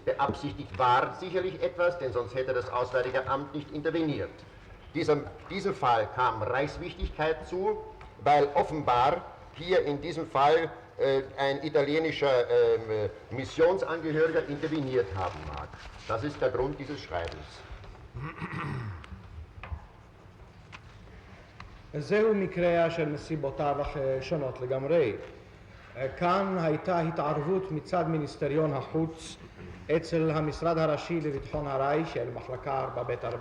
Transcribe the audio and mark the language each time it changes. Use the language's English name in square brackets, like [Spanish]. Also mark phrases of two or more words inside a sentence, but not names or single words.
[German] Beabsichtigt war sicherlich etwas, denn sonst hätte das Auswärtige Amt nicht interveniert. Diesem Fall kam Reichswichtigkeit zu, weil offenbar hier in diesem Fall ein italienischer Missionsangehöriger interveniert haben mag. Das ist der Grund dieses Schreibens. [Hebrew] זהו מקרה של נסיבותיו שונות לגמרי. כאן הייתה התערבות מצד מיניסטריון החוץ אצל המשרד הראשי לביטחון הרייך של מחלקה 4ב4.